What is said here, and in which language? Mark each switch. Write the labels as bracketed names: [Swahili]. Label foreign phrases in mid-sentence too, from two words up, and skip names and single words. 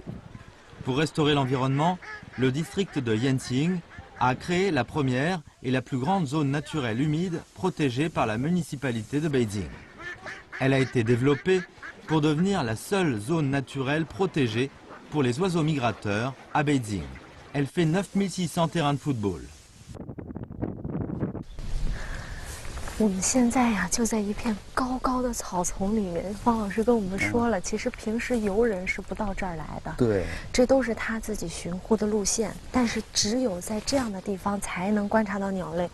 [French] Pour restaurer l'environnement, le district de Yensing a créé la première et la plus grande zone naturelle humide protégée par la municipalité de Beijing. Elle a été développée pour devenir la seule zone naturelle protégée pour les oiseaux migrateurs à Beijing. Elle fait 9600 terrains de football. [Chinese] 我们现在呀，就在一片高高的草丛里面。方老师跟我们说了，其实平时游人是不到这儿来的。对，这都是他自己巡护的路线，但是只有在这样的地方才能观察到鸟类。